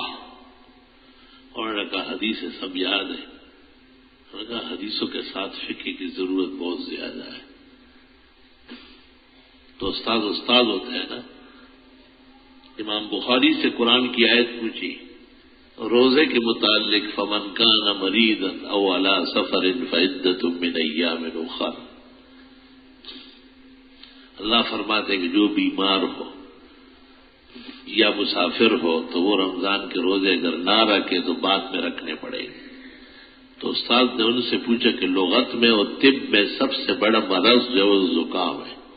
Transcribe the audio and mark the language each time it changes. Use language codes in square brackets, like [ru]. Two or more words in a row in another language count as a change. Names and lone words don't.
[ur] انہوں نے کہا حدیث سب یاد ہے. انہوں نے کہا حدیثوں کے ساتھ فقہ کی ضرورت بہت زیادہ ہے. تو استاد ہوتا ہے نا. امام بخاری سے قرآن کی آیت پوچھی روزے کے متعلق، [ar] فمن کان مریضا او علی سفر فعدۃ من ایام اخر. [ur] اللہ فرماتے ہیں کہ جو بیمار ہو یا مسافر ہو تو وہ رمضان کے روزے اگر نہ رکھے تو بعد میں رکھنے پڑے گے. تو استاد نے ان سے پوچھا کہ لغت میں اور طب میں سب سے بڑا مرض جو ہے زکام ہے.